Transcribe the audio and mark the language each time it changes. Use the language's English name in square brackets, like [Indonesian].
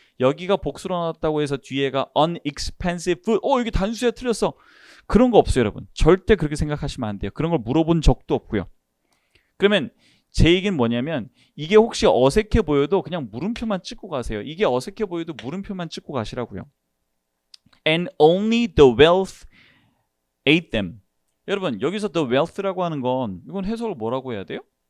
[Korean] 여기가 복수로 나왔다고 해서 뒤에가 unexpensive food. 이게 단수야 틀렸어. 그런 거 없어요, 여러분. 절대 그렇게 생각하시면 안 돼요. 그런 걸 물어본 적도 없고요. 그러면 제 얘기는 뭐냐면 이게 혹시 어색해 보여도 그냥 물음표만 찍고 가세요. 이게 어색해 보여도 물음표만 찍고 가시라고요. [English] And only the wealth ate them. [Korean] 여러분 여기서 the wealth 라고 하는 건 이건 해석을 뭐라고 해야 돼요?